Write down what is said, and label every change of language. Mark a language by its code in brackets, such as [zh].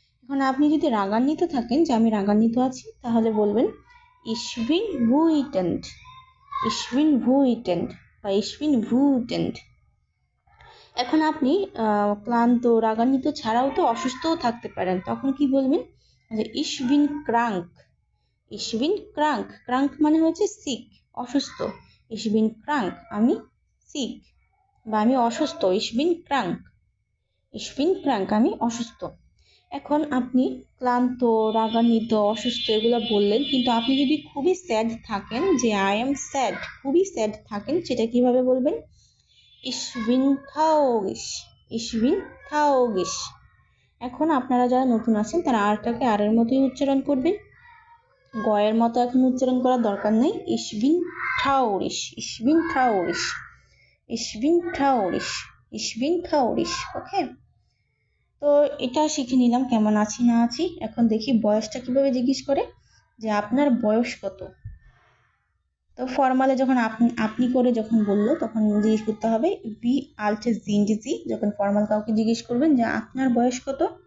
[bn] এখন আপনি যদি রাগান্বিত থাকেন যে আমি রাগান্বিত আছি, তাহলে বলবেন [de] ich bin wütend, [bn] ich bin wütend বা ich bin wütend। এখন আপনি ক্লান্ত, রাগান্বিত ছাড়াও তো অসুস্থও থাকতে পারেন, তখন কি বলবেন যে [de] ich bin krank, [bn] ich bin krank, krank মানে হচ্ছে [en] sick, [bn] অসুস্থ। [de] ich bin krank, [bn] আমি sick বা আমি অসুস্থ, [de] ich bin krank, ich bin krank, [bn] আমি অসুস্থ। এখন আপনি ক্লান্ত, রাগান্বিত, অসুস্থ এগুলো বললেন, কিন্তু আপনি যদি খুবই স্যাড থাকেন, যে [en] I am sad, [bn] খুবই স্যাড থাকেন, সেটা কিভাবে বলবেন? [de] ich bin traurig, ich bin traurig। [bn] এখন আপনারা যারা নতুন আছেন তারা আরটাকে আর এর মতোই উচ্চারণ করবেন, গয়ের মতো এখন উচ্চারণ করার দরকার নেই। [de] ich bin traurig, ich bin traurig, ich bin traurig, ich bin traurig। [bn] ওকে, তো এটা শিখে নিলাম কেমন আছি না আছি। এখন দেখি বয়সটা কিভাবে জিজ্ঞেস করে, যে আপনার বয়স কত। তো ফর্মালে যখন আপনি করে যখন বললো তখন জিজ্ঞেস করতে হবে [de] wie alt sind Sie, [bn] যখন ফর্মাল কাউকে জিজ্ঞেস করবেন যে আপনার বয়স কত।